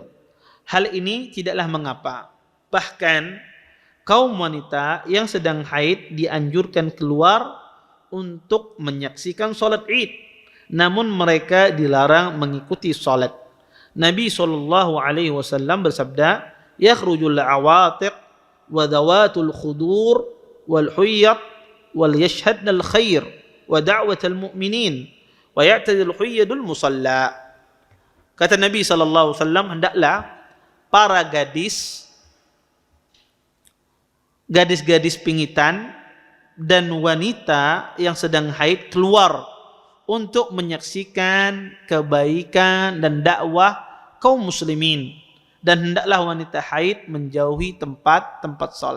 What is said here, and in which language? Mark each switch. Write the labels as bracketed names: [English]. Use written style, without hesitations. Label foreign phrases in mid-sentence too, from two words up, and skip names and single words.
[Indonesian] Hal ini tidaklah mengapa. Bahkan kaum wanita yang sedang haid dianjurkan keluar untuk menyaksikan sholat Id, namun mereka dilarang mengikuti sholat. Nabi SAW bersabda, [Arabic] يخرج العواتق وذوات الخدور والحيض وليشهدن الخير ودعوة المؤمنين ويعتزل الحيض المصلى. [Indonesian] Kata Nabi SAW, hendaklah para gadis-gadis pingitan dan wanita yang sedang haid keluar untuk menyaksikan kebaikan dan dakwah kaum muslimin, dan hendaklah wanita haid menjauhi tempat-tempat salat.